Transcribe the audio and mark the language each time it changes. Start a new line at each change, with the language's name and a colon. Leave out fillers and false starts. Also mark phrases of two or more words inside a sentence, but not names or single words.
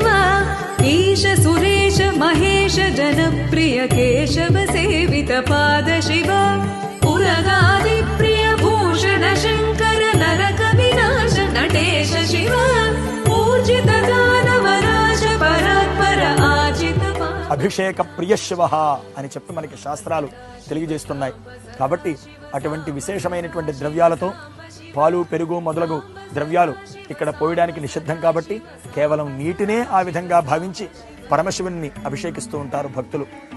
Sanskrit: ईश सुरेश महेश जनप्रिय केशव सेवित पाद शिव उरगादिप्रिय भूषण शङ्कर नरक विनाश नटेश शिव ऊर्जित दानवराज परात्पर आजित अभिषेक प्रिय शिव
Telugu: అని చెప్పి మనకి శాస్త్రాలు తెలియజేస్తున్నాయి. కాబట్టి అటువంటి విశేషమైనటువంటి ద్రవ్యాలతో పాలు పెరుగు మొదలగు ద్రవ్యాలు ఇక్కడ పోయడానికి నిషిద్ధం కాబట్టి కేవలం నీటినే ఆ విధంగా భావించి పరమశివుని అభిషేకిస్తూ ఉంటారు భక్తులు.